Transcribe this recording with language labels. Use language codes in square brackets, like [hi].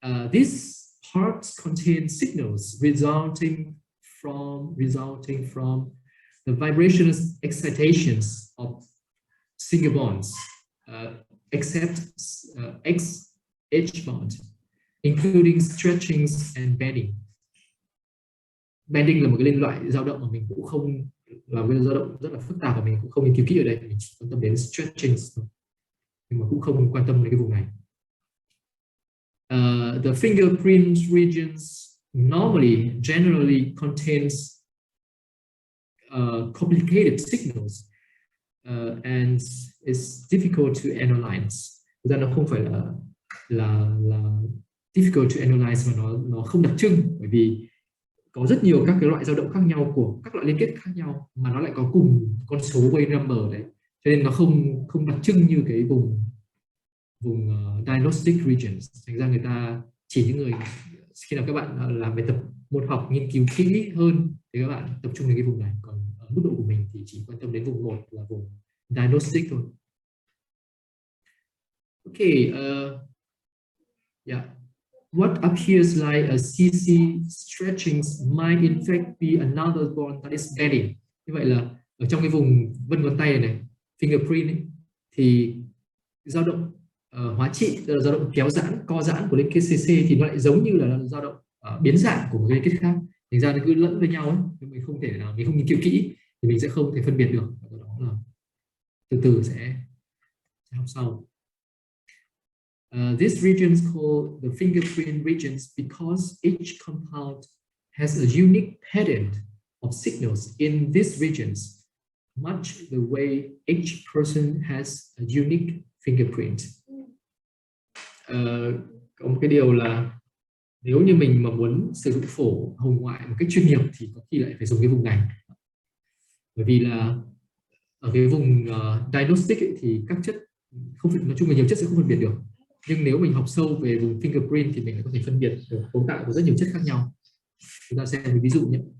[en] These parts contain signals resulting from the vibrational excitations of single bonds, except XH bond, including stretchings and bending. [vi] Bending là một cái liên loại dao động mà mình cũng không, là một cái dao động rất là phức tạp và mình cũng không nghiên cứu kỹ ở đây, mình chỉ quan tâm đến stretchings, nhưng mà cũng không quan tâm đến cái vùng này. [en] The fingerprint regions generally contains complicated signals and it's difficult to analyze. [vi] Thực ra nó không phải là [en] difficult to analyze [vi] mà nó không đặc trưng, bởi vì có rất nhiều các cái loại dao động khác nhau của các loại liên kết khác nhau mà nó lại có cùng con số wave number đấy, cho nên nó không đặc trưng như cái vùng diagnostic regions. Thành ra người ta chỉ những người khi nào các bạn làm bài tập môn học nghiên cứu kỹ hơn thì các bạn tập trung đến cái vùng này, còn ở mức độ của mình thì chỉ quan tâm đến vùng 1 là vùng diagnostic thôi. [en] Okay, yeah. What appears like a CC stretching might in fact be another bond that is bending. [vi] Như vậy là ở trong cái vùng vân ngón tay này, fingerprint ấy, thì dao động hóa trị, tức là dao động kéo giãn, co giãn của liên kết CC thì nó lại giống như là dao động biến dạng của một liên kết khác. Thành ra nó cứ lẫn với nhau ấy, nhưng mình không thể nào, mình không nghiên cứu kỹ thì mình sẽ không thể phân biệt được. Đó là từ từ sẽ học sau. [en] These regions called the fingerprint regions because each compound has a unique pattern of signals in these regions, much the way each person has a unique fingerprint. [vi] Có một cái điều là nếu như mình mà muốn sử dụng phổ hồng ngoại một cách chuyên nghiệp thì có khi lại phải dùng cái vùng này, bởi vì là ở cái vùng diagnostic ấy, thì các chất không phải, nói chung là nhiều chất sẽ không phân biệt được, nhưng nếu mình học sâu về vùng fingerprint thì mình lại có thể phân biệt được cấu tạo của rất nhiều chất khác nhau. Chúng ta xem một ví dụ nhé.